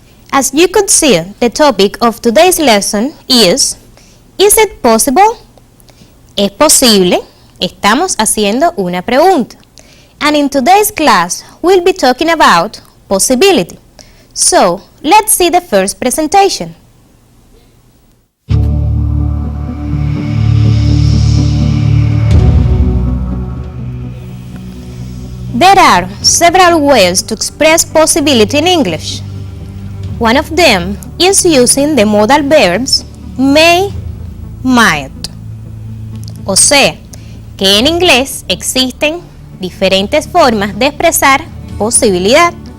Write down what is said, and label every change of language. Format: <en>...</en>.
<en>As you could see, the topic of today's lesson is it possible?</en> <es>¿Es posible? Estamos haciendo una pregunta.</es> <en>And in today's class, we'll be talking about possibility. So, let's see the first presentation. There are several ways to express possibility in English. One of them is using the modal verbs may, might.</en> <es>O sea, que en inglés existen diferentes formas de expresar posibilidad.</es>